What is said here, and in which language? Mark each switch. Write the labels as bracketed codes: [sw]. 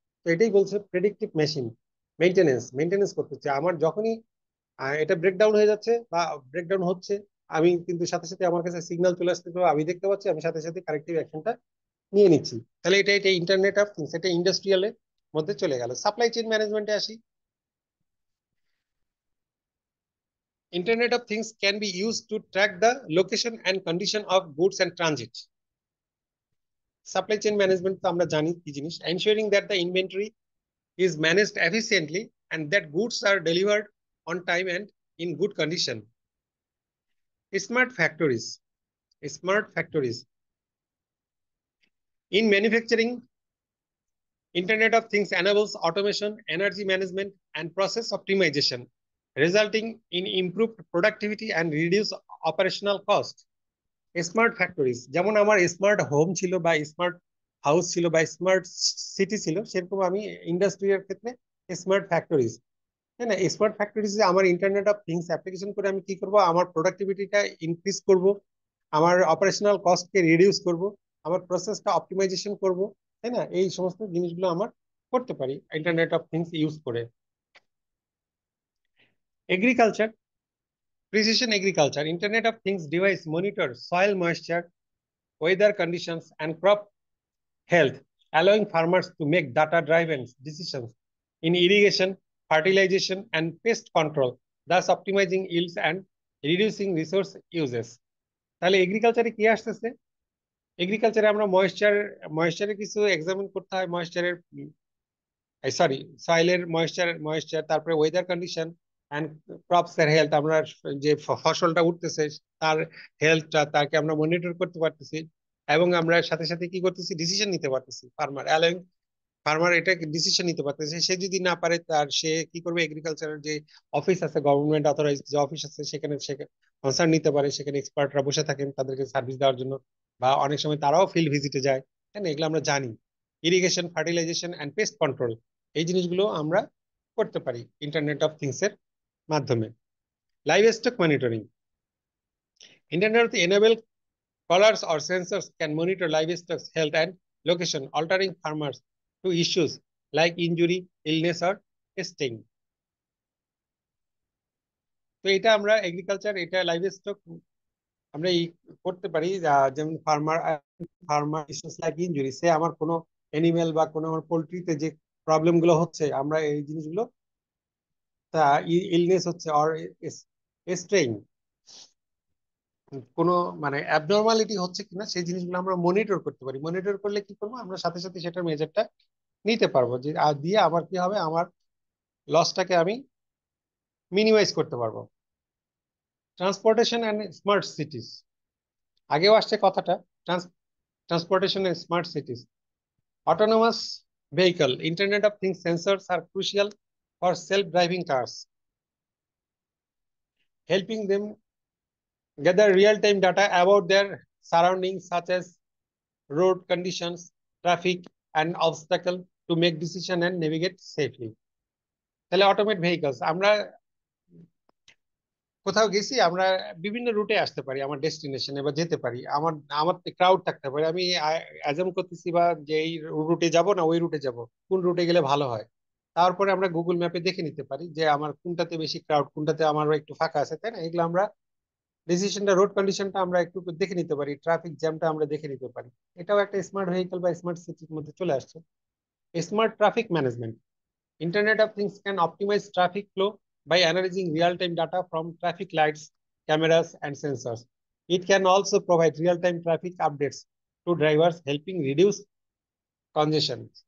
[bn] তো এটাই বলছে প্রেডিক্টিভ মেশিন মেইনটেনেন্স, মেইনটেনেন্স করতেছে। আমার যখনই এটা ব্রেকডাউন হয়ে যাচ্ছে বা ব্রেকডাউন হচ্ছে, আমি কিন্তু সাথে সাথে আমার কাছে সিগন্যাল চলে আসতে, তো আমি দেখতে পাচ্ছি, আমি সাথে সাথে কারেক্টিভ অ্যাকশনটা নিয়ে নিচ্ছি। তাহলে এটা এটা ইন্টারনেট অফ থিংস, এটা ইন্ডাস্ট্রিয়ালের মধ্যে চলে গেল। সাপ্লাই চেইন ম্যানেজমেন্টে আসি। [en] Internet of Things can be used to track the location and condition of goods and transit. Supply chain management [bn] তো আমরা জানি কি জিনিস, [en] ensuring that the inventory is managed efficiently and that goods are delivered on time and in good condition. Smart factories. Smart factories. In manufacturing, Internet of Things enables automation, energy management, and process optimization, resulting in improved productivity and reduced operational cost. [bn] Smart factories, যেমন আমার smart home ছিল বা smart house ছিল বা smart city ছিল, সেরকম আমি industrial ক্ষেত্রে স্মার্ট ফ্যাক্টরিজ, তাই না? স্মার্ট ফ্যাক্টরিজ আমার ইন্টারনেট অফ থিংস অ্যাপ্লিকেশন করে আমি কি করব, আমার প্রোডাক্টিভিটিটা ইনক্রিজ করব, আমার অপারেশনাল কস্টকে রিডিউস করব, আমার প্রসেসটা অপটিমাইজেশন করব, তাই না? এই সমস্ত জিনিসগুলো আমার করতে পারি ইন্টারনেট অফ থিংস ইউজ করে। [en] Agriculture, precision agriculture, internet of things device monitor soil moisture, weather conditions, and crop health, allowing farmers to make data-driven decisions in irrigation, fertilization, and pest control, thus optimizing yields and reducing resource uses. [bn] তাহলে এগ্রিকালচারে কি আসতেছে? এগ্রিকালচারে আমরা ময়েশ্চারের কিছু examine করতে হয়, ময়েশ্চারের sorry সয়েলের moisture, তারপরে ওয়েদার কন্ডিশন অ্যান্ড ক্রপস এর হেলথ। আমরা যে ফসলটা উঠতেছে তার হেলথটা তাকে আমরা মনিটর করতে পারতেছি, এবং আমরা সাথে সাথে কি করতেছি, ডিসিশন নিতে পারতেছি। ফার্মার এটা ডিসিশন নিতে পারতেছে। সে যদি না পারে, তার সে কি করবে, এগ্রিকালচারের যে অফিস আছে, গভর্নমেন্ট অথরাইজ যে অফিস আছে, সেখানে সে কনসার্ন নিতে পারে। সেখানে এক্সপার্টরা বসে থাকেন তাদেরকে সার্ভিস দেওয়ার জন্য, বা অনেক সময় তারাও ফিল্ড ভিজিটে যায়। হ্যাঁ, এগুলো আমরা জানি। Irrigation, fertilisation and paste control, এই জিনিসগুলো আমরা করতে পারি ইন্টারনেট অফ থিংস এর মাধ্যমে। [en] Livestock monitoring, internet enable collars or sensors can monitor livestock's health and location, altering farmers to issues like injury, illness or sting. [bn] তো এটা আমরা এগ্রিকালচার, এটা লাইভ স্টক আমরা করতে পারি। যেমন ফার্মার ইস্যুস লাইক ইনজুরি, সে আমার কোনো এনিমেল বা কোনো আমার পোলট্রিতে যে প্রবলেম গুলো হচ্ছে, আমরা এই জিনিসগুলো, তা ইলনেস হচ্ছে অর স্ট্রেইন, কোনো মানে অ্যাবনর্মালিটি হচ্ছে কিনা, সেই জিনিসগুলো আমরা মনিটর করতে পারি। মনিটর করলে কি করবো, আমরা সাথে সাথে সেটার মেজারটা নিতে পারবো, যে আর দিয়ে আমার কি হবে, আমার লসটাকে আমি মিনিমাইজ করতে পারবো। ট্রান্সপোর্টেশন অ্যান্ড স্মার্ট সিটিজ, আগেও আসছে কথাটা। [en] Transportation and smart cities, autonomous vehicle, internet of things sensors are crucial for self-driving cars, helping them gather real-time data about their surroundings such as road conditions, traffic and obstacle to make decision and navigate safely. [bn] তাহলে automate vehicles, আমরা কোথাও গেছি, আমরা বিভিন্ন রুটে আসতে পারি, আমার ডেস্টিনেশনে বা যেতে পারি। আমার আমার ক্রাউড থাকতে পারে, আমি অ্যাজাম করতেছি বা যে এই রুটে যাব না ওই রুটে যাব, কোন রুটে গেলে ভালো হয়। তারপরে আমরা গুগল ম্যাপে দেখে নিতে পারি যে আমার কোনটাতে বেশি ক্রাউড, কোনটাতে আমার একটু ফাঁকা আছে, তাই না? এগুলো আমরা ডিসিশনটা, রোড কন্ডিশনটা আমরা একটু দেখে নিতে পারি, ট্রাফিক জ্যামটা আমরা দেখে নিতে পারি। এটাও একটা স্মার্ট ভেহিকল বা স্মার্ট সিটির মধ্যে চলে আসছে। [en] Smart traffic management, Internet of Things can optimize traffic flow by analyzing real-time data from traffic lights, cameras, and sensors. It can also provide real-time traffic updates to drivers, helping reduce congestion.